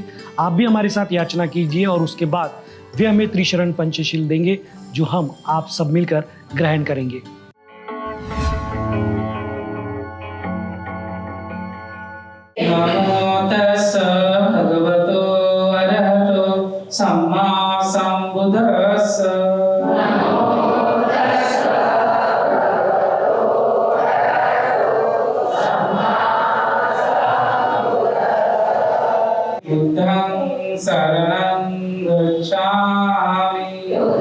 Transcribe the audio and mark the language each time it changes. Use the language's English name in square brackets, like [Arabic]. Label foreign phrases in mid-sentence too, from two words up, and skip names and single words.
[Hindi] आप भी हमारे साथ याचना कीजिए और उसके बाद वे हमें त्रिशरण पंचशील देंगे जो हम आप सब मिलकर ग्रहण करेंगे। [Pali] नमो तस्स भगवतो अरहतो सम्मा सम्बुद्धस्स। बुद्धं शरणं गच्छामि,